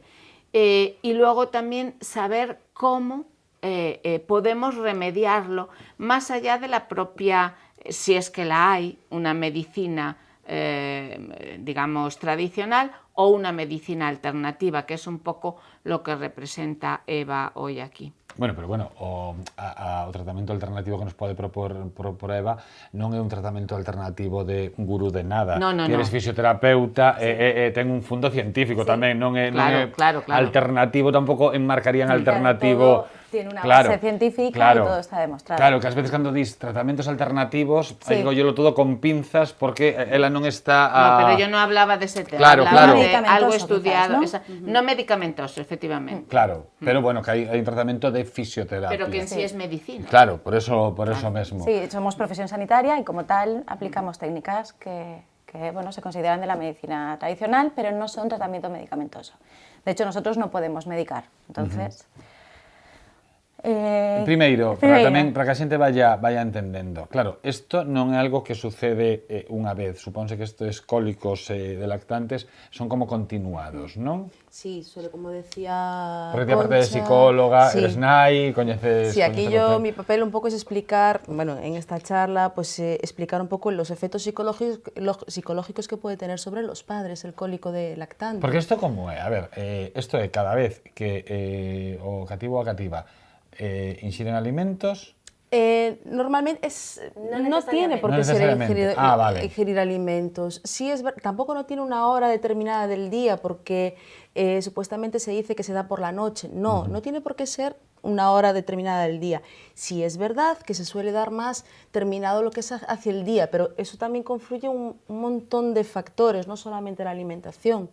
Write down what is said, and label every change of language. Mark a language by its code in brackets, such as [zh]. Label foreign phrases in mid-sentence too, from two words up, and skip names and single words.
[es] Y luego también saber cómo podemos remediarlo, más allá de la propia, si es que la hay, una medicina, digamos, tradicional, o una medicina alternativa, que es un poco lo que representa Eva hoy aquí. Bueno, pero bueno, [gl] o tratamento alternativo que nos pode propor Eva non é un tratamento alternativo de gurú de nada. [es] No. Eres fisioterapeuta, [gl] sí. Ten un fundo científico, sí. Tamén, non é claro. alternativo, tampouco enmarcarían alternativo. [es] tiene una Claro, base científica claro, y todo está demostrado. [gl] Claro, que ás veces cando dis tratamentos alternativos, [es] Sí. digo yo todo con pinzas porque [gl] ela non está a... [es] No, pero yo no hablaba de ese tema, Claro, hablaba claro. de algo Medicamentoso, estudiado, quizás, no medicamentoso, efectivamente, [gl] Claro, pero bueno, que hai un tratamento de fisioterapia. [es] pero que en sí es medicina. [gl] Claro, por eso mesmo. [es] Sí, somos profesión sanitaria y como tal aplicamos técnicas que bueno, se consideran de la medicina tradicional, pero no son tratamiento medicamentoso. De hecho, nosotros no podemos medicar, entonces... [gl] Primeiro, para que a xente vaya entendendo. Claro, isto non é algo que sucede unha vez. Supónse que estes cólicos de lactantes son como continuados, non? [es] Sí, suele, como decía [gl] Porque aparte de Concha, psicóloga, [es] sí. [gl] eres nai, coñeces... [es] Sí, aquí [gl] coñeces o [es] mi papel un poco es explicar, bueno, en esta charla, pues explicar un poco los efectos psicológicos que puede tener sobre los padres el cólico de lactante. [gl] Porque isto como é? A ver, isto é cada vez que o cativo ou a cativa inxiren alimentos... [es] Normalmente no tiene por No qué ser necesariamente. Vale. ingerir alimentos. Sí tampoco no tiene una hora determinada del día porque supuestamente se dice que se da por la noche. No, no tiene por qué ser una hora determinada del día. Sí es verdad que se suele dar más terminado lo que es hacia el día, pero eso también confluye un montón de factores, no solamente la alimentación.